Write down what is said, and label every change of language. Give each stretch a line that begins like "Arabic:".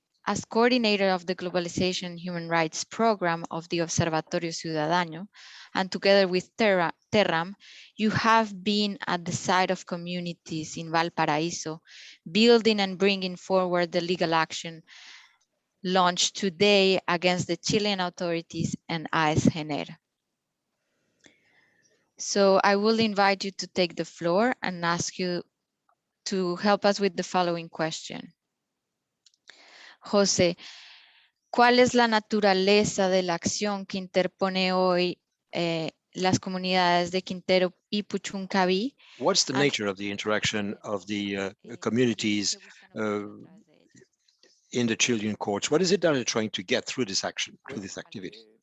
English: As coordinator of the Globalization Human Rights Program of the Observatorio Ciudadano, and together with Terram, you have been at the side of communities in Valparaíso, building and bringing forward the legal action launched today against the Chilean authorities and AES-GENER. So I will invite you to take the floor and ask you to help us with the following question.
Spanish: José, ¿cuál es la naturaleza de la acción que interpone hoy las comunidades de Quintero y Puchuncaví?
English: What's the nature of the interaction of the communities in the Chilean courts? What is it that they're trying to get through this action, through this activity?